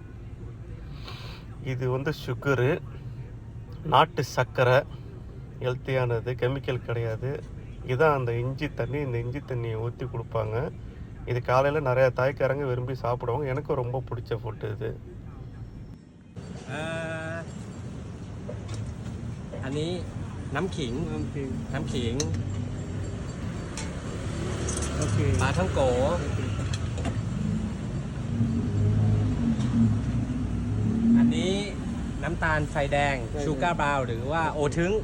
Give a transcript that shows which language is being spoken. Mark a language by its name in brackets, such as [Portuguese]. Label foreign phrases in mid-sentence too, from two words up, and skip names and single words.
[Tamil] இது வந்து சுகரு, நாட்டு சர்க்கரை, ஹெல்த்தியானது, கெமிக்கல் கிடையாது. இதுதான் அந்த இஞ்சி தண்ணி. இந்த இஞ்சி தண்ணியை ஊற்றி கொடுப்பாங்க. இது காலையில் நிறையா தாய்க்காரங்க விரும்பி சாப்பிடுவாங்க. எனக்கு ரொம்ப பிடிச்ச ஃபுட்டு இது. [Thai] อันนี้น้ำขิง โอเค ปลาท่องโกอันนี้น้ำตาลไฟแดง [English] sugar brown [Thai] หรือว่าโอทึง